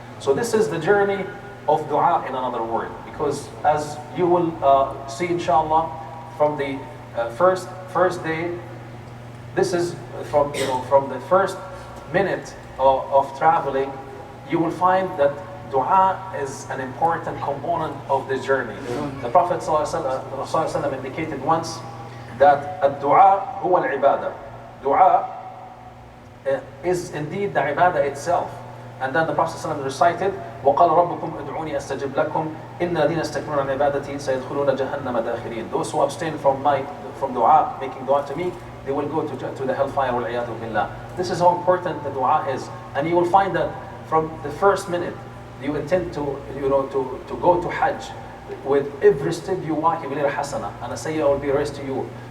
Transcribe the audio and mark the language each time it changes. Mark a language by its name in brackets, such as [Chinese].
[English] So this is the journey of dua, in another word, because as you will see, inshallah, from the first day, this is from the first minute of traveling, you will find that dua is an important component of the journey. The Prophet ﷺ indicated once that [Arabic] ad-du'a huwa al-ibadah. [English] Dua is indeed the ibadah itself. And then the Prophet ﷺ recited, [Arabic] وَقَالَ رَبُّكُمْ اُدْعُونِي أَسْتَجِبْ لَكُمْ إِنَّ الَّذِينَ يَسْتَكْبِرُونَ عَنْ عِبَادَتِي سَيَدْخُلُونَ جَهَنَّمَ دَاخِرِينَ. [English] Those who abstain from dua, making dua to me, they will go to the hellfire. [Arabic] وَالْعِيَاذُ بِاللَّهِ. [English] This is how important the dua is. And you will find that from the first minute you intend to go to Hajj, with every step you walk, you will hear hasana, and a sayyah will be erased to you.